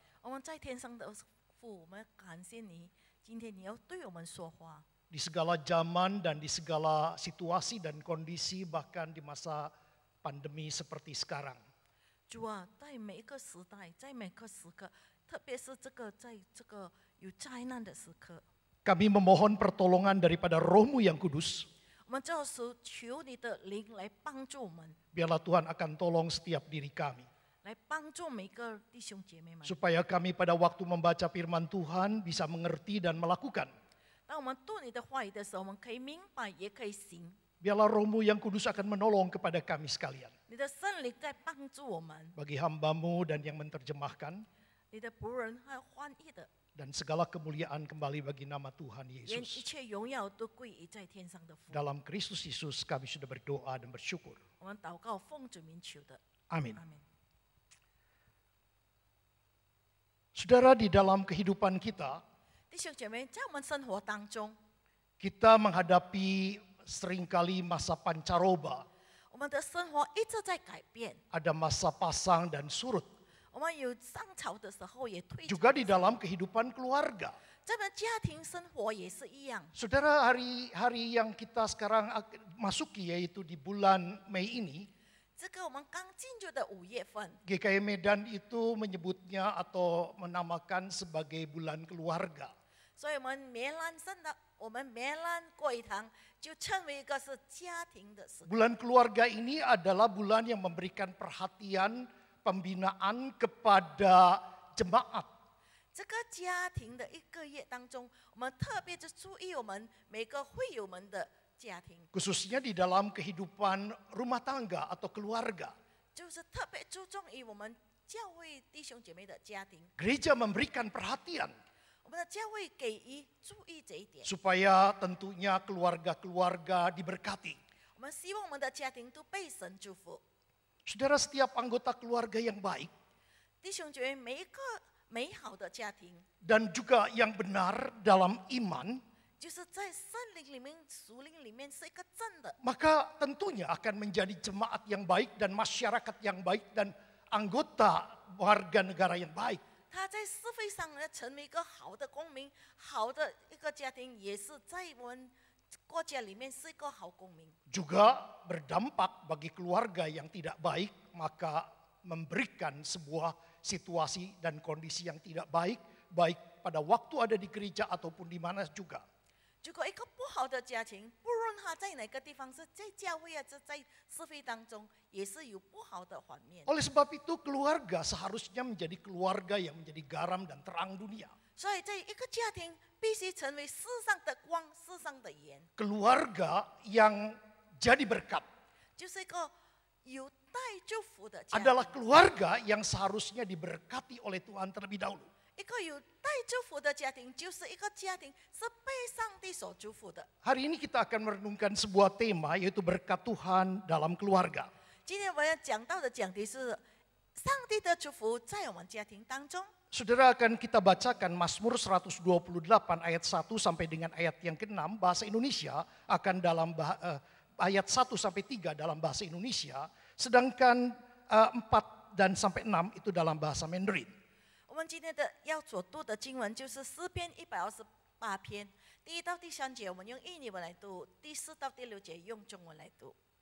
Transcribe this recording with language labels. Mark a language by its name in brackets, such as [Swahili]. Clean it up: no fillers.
[Chinese] 我们在天上的父，我们感谢你，今天你要对我们说话。 [Indonesian] Di segala zaman dan di segala situasi dan kondisi, bahkan di masa pandemi seperti sekarang. [Chinese] 主啊，在每一个时代，在每个时刻，特别是在这个有灾难的时刻， [Indonesian] Kami memohon pertolongan daripada Roh-Mu yang kudus. [Chinese] 我们就是求你的灵来帮助我们， [Indonesian] Biarlah Tuhan akan tolong setiap diri kami. [Chinese] 来帮助每个弟兄姐妹们， [Indonesian] Supaya kami pada waktu membaca firman Tuhan bisa mengerti dan melakukan. [Chinese] 当我们读你的话语的时候，我们可以明白，也可以行。 [Indonesian] Biarlah Roh-Mu yang kudus akan menolong kepada kami sekalian. [Chinese] 你的圣灵在帮助我们， [Indonesian] Bagi hamba-Mu dan yang menerjemahkan, [Chinese] 你的仆人还有翻译的， [Indonesian] dan segala kemuliaan kembali bagi nama Tuhan [Chinese] 愿一 [Indonesian] Yesus. [Chinese] 切荣耀都归于在天上的父。 [Indonesian] Dalam Kristus Yesus kami sudah berdoa dan bersyukur. [Chinese] 我们祷告奉主名求的， [Indonesian] Amin. [Chinese] 阿门。 [Indonesian] Saudara, di dalam kehidupan kita, [Chinese] 弟兄姐妹，在我们生活当中， [Indonesian] kita menghadapi seringkali masa pancaroba. [Chinese] 我们的生活一直在改变。 [Indonesian] Ada masa pasang dan surut. [Chinese] 我们有上潮的时候，也退潮。 [Indonesian] Juga di dalam kehidupan keluarga. [Chinese] 咱们家庭生活也是一样。 [Indonesian] Saudara, hari yang kita sekarang masuki yaitu di bulan Mei ini, [Chinese] 这个我们刚进入的5月份， [Indonesian] GKI Medan itu menyebutnya atau menamakan sebagai bulan keluarga. [Chinese] 所以我们梅兰过一堂就称为一个是家庭的时刻。 [Indonesian] Bulan keluarga ini adalah bulan yang memberikan perhatian pembinaan kepada jemaat. [Chinese] 这个家庭的1个月当中，我们特别就注意我们每个会友们的家庭， [Indonesian] Khususnya di dalam kehidupan rumah tangga atau keluarga. [Chinese] 就是特别注重于我们教会弟兄姐妹的家庭。 [Indonesian] Gereja memberikan perhatian [Chinese] 我们的教会给予注意这一点， [Indonesian] supaya tentunya keluarga-keluarga diberkati. [Chinese] 我们希望我们的家庭都被神祝福。 [Indonesian] Saudara, setiap anggota keluarga yang baik [Chinese] 弟兄姐妹，每一个美好的家庭， [Indonesian] dan juga yang benar dalam iman, [Chinese] 就是在圣灵里面、属灵里面是一个正的， [Indonesian] maka tentunya akan menjadi jemaat yang baik dan masyarakat yang baik dan anggota warga negara yang baik. [Chinese] 他在社会上呢成为一个好的公民，好的一个家庭，也是在我们国家里面是一个好公民。 [Indonesian] Juga berdampak bagi keluarga yang tidak baik, maka memberikan sebuah situasi dan kondisi yang tidak baik, baik pada waktu ada di gereja ataupun di mana juga. [Chinese] 如果一个不好的家庭，不论他在哪个地方，是在教会啊，是在社会当中，也是有不好的反面。 [Indonesian] Oleh sebab itu keluarga seharusnya menjadi keluarga yang menjadi garam dan terang dunia. [Chinese] 所以，在一个家庭必须成为世上的光，世上的盐， [Indonesian] Keluarga yang jadi berkat [Chinese] 就是一个有带祝福的家庭。 [Indonesian] adalah keluarga yang seharusnya diberkati oleh Tuhan terlebih dahulu. [Chinese] 一个有带祝福的家庭，就是一个家庭是被上帝所祝福的。 [Indonesian] Hari ini kita akan merenungkan sebuah tema yaitu berkat Tuhan dalam keluarga. [Chinese] 今天我要讲到的讲题是上帝的祝福在我们家庭当中。 [Indonesian] Saudara, akan kita bacakan Mazmur 128 ayat 1 sampai dengan ayat yang ke-6 bahasa Indonesia akan dalam ayat 1 sampai 3 dalam bahasa Indonesia, sedangkan 4 dan sampai 6 itu dalam bahasa Mandarin. [Chinese] 我们今天的要所读的经文就是诗篇128篇，1到3节我们用印尼文来读，4到6节用中文来读。